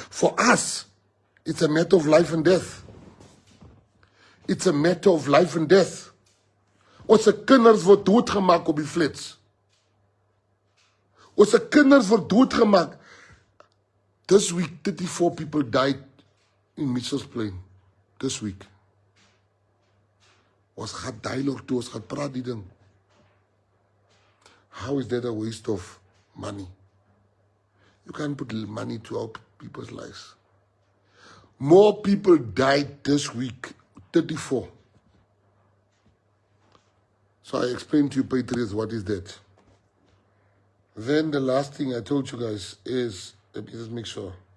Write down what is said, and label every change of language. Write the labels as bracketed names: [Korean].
[English] For us, it's a matter of life and death. It's a matter of life and death. [Afrikaans] Onze kinders word doodgemaak op die flits. Onze kinders word doodgemaak. [English] This week, 34 people died in Mitchell's Plain. This week. [Afrikaans] Ons gaan dialogue toe, ons gaan praat die ding. [English] How is that a waste of money? You can't put money to help people's lives. More people died this week, 34. So I explained to you, patriots, what is that? Then the last thing I told you guys is, let me just make sure.